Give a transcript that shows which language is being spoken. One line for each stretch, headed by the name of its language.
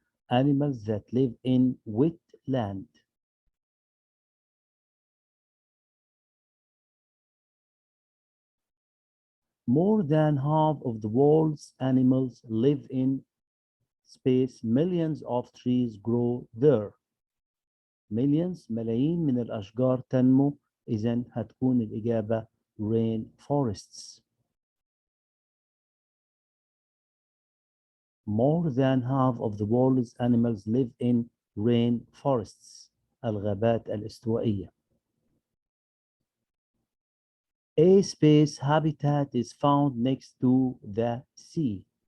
English: Animals that live in wetland. More than half of the world's animals live in space. Millions of trees grow there. Millions
Arabic: ملايين من الأشجار تنمو، إذن هتكون الإجابة
English: rain forests. More than half of the world's animals live in rain forests.
Arabic: الغابات الاستوائية.
English: A space habitat is found next to the sea.